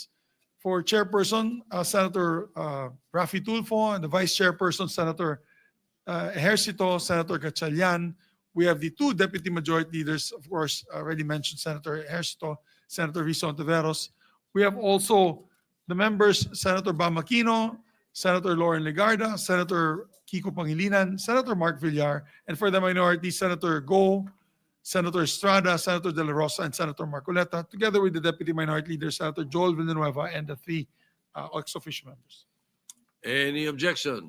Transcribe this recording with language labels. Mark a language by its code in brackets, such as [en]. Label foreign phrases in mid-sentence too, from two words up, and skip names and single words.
[en] For chairperson, Senator Rafi Tulfo, and the vice chairperson, Senator Ejercito, Senator Gatchalian. We have the two deputy majority leaders, of course, already mentioned, Senator Ejercito, Senator Risa Ontiveros. We have also the members, Senator Bam Aquino, Senator Lauren Legarda, Senator Kiko Pangilinan, Senator Mark Villar, and for the minority, Senator Go, Senator Estrada, Senator De La Rosa, and Senator Marcoleta, together with the Deputy Minority Leader, Senator Joel Villanueva, and the three ex-officio members. Any objection?